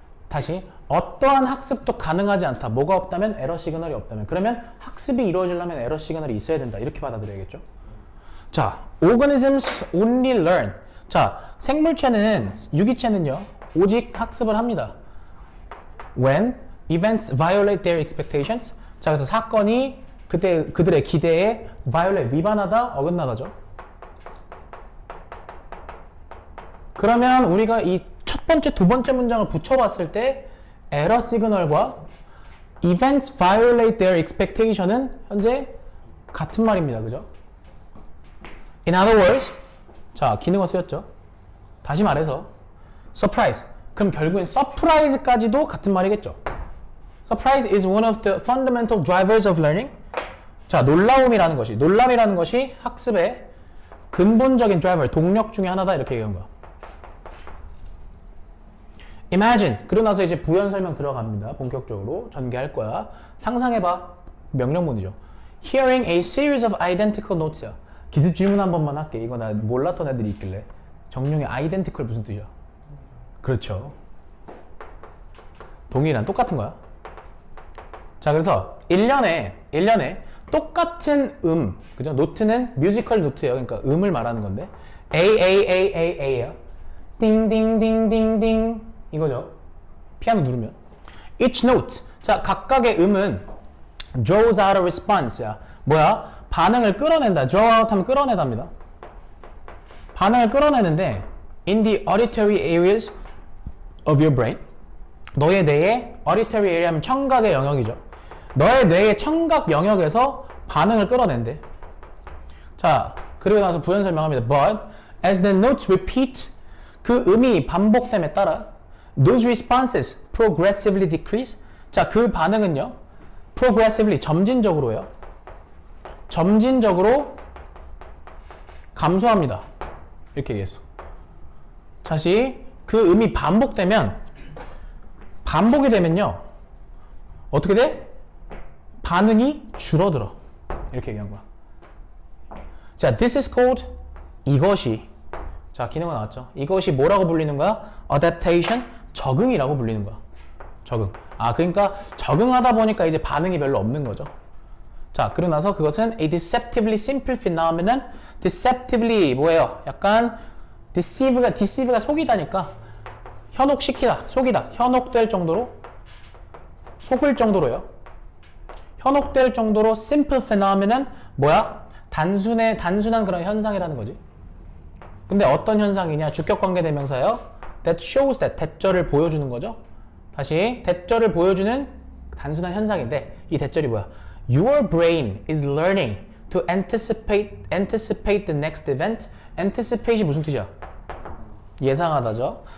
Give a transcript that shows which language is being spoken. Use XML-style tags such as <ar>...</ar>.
<ko>다시 어떠한 학습도 가능하지 않다. 뭐가 없다면 에러 시그널이 없다면. 그러면 학습이 이루어지려면 에러 시그널이 있어야 된다. 이렇게 받아들여야겠죠.</ko> <en>자, organisms only learn.</en> <ko>자, 생물체는, 유기체는요, 오직 학습을 합니다.</ko> <en>When events violate their expectations.</en> <ko>자, 그래서 사건이 그들의 기대에 violate, 위반하다, 어긋나다죠. 그러면 우리가 이 첫 번째, 두 번째 문장을 붙여봤을 때 에러 시그널과</ko> <en>events violate their expectation</en> <ko>은 현재 같은 말입니다. 그죠?</ko> <en>In other words,</en> <ko>자, 기능어 쓰였죠. 다시 말해서 surprise, 그럼 결국엔 surprise까지도 같은 말이겠죠.</ko> <en>Surprise is one of the fundamental drivers of learning.</en> <ko>자, 놀라움이라는 것이 학습의 근본적인 드라이버, 동력 중에 하나다 이렇게 얘기한 거야.</ko> <en>Imagine.</en> <ko>그러고 나서 이제 부연 설명 들어갑니다. 본격적으로 전개할 거야. 상상해봐. 명령문이죠.</ko> <en>Hearing a series of identical notes야.</en> <ko>기습 질문 한 번만 할게. 이거 나 몰랐던 애들이 있길래. 정룡의 identical 무슨 뜻이야? 그렇죠. 동일한 똑같은 거야. 자, 그래서 1년에 똑같은 그죠? 노트는 뮤지컬 노트예요. 그러니까 음을 말하는 건데 A야. 띵띵띵띵띵 이거죠. 피아노 누르면</ko> <en>each note.</en> <ko>자, 각각의 음은</ko> <en>draws out a response</en> <ko>야. 뭐야? 반응을 끌어낸다. draw out 하면 끌어내답니다. 반응을 끌어내는데</ko> <en>in the auditory areas of your brain.</en> <ko>너의 뇌의 auditory area 하면 청각의 영역이죠. 너의 뇌의 청각 영역에서 반응을 끌어낸대. 자, 그리고 나서 부연 설명합니다.</ko> <en>But as the notes repeat,</en> <ko>그 음이 반복됨에 따라</ko> <en>those responses progressively decrease.</en> <ko>자, 그 반응은요, progressively 점진적으로요. 점진적으로 감소합니다. 이렇게 얘기했어. 다시 그 음이 반복이 되면요, 어떻게 돼? 반응이 줄어들어. 이렇게 얘기한 거야. 자,</ko> <en>this is called</en> <ko>이것이. 자, 기능은 나왔죠. 이것이 뭐라고 불리는 거야? adaptation, 적응이라고 불리는 거야. 적응. 아, 그러니까 적응하다 보니까 이제 반응이 별로 없는 거죠. 자, 그러고 나서 그것은</ko> <en>a deceptively simple phenomenon.</en> <ko>deceptively 뭐예요? 약간 deceive가 속이다니까 현혹시키다, 속이다, 현혹될 정도로, 속을 정도로요. 현혹될 정도로</ko> <en>simple phenomenon</en> <ko>뭐야? 단순한 그런 현상이라는 거지. 근데 어떤 현상이냐? 주격관계 대명사예요.</ko> <en>That shows that</en> <ko>대절을 보여주는 거죠. 다시 대절을 보여주는 단순한 현상인데 이 대절이 뭐야?</ko> <en>Your brain is learning to anticipate the next event.</en> <ko>anticipate이 무슨 뜻이야? 예상하다죠.</ko>